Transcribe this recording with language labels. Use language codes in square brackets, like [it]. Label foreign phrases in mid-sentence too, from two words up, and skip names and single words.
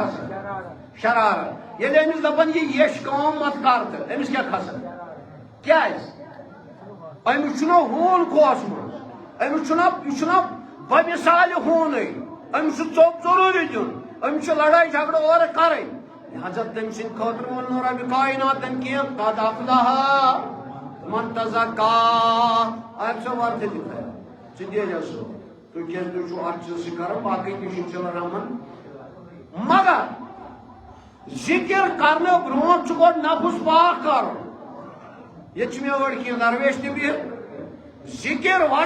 [ks] کھسان شرارت ییٚلہِ أمِس دپان یہِ یش کٲم مت کر تہٕ أمِس کیٛاہ کھسان کیٛازِ أمِس چھُنہ ہوٗن کھوژمُت أمِس چھُنہ یہِ چھُنہ بمثالہِ ہوٗنٕے أمِس چھُ ژوٚپ ضروٗری دیُن أمِس چھِ لڑٲے جھگڑٕ اورٕ کرٕنۍ لہذا تٔمۍ سٕنٛدِ خٲطرٕ ووٚن نہٕ رۄبِ کایناتن کینٛہہ [ar] قد افلح من تزکا [ks] اتھ ژٕ وردِ تہِ خیر ژٕ دِیٖزِ سُہ تُہۍ کیٛازِ تُہۍ چھُو اتھ چیٖزٕے کران باقٕے تہِ چھِ انشاء اللہ رحمان مگر ذکر کرنہٕ برونٛٹھ چھُ گۄڈٕ نفس پاک کرُن ییٚتہِ چھِ مےٚ أڑۍ کینٛہہ درویش تہِ بِہِتھ ذکر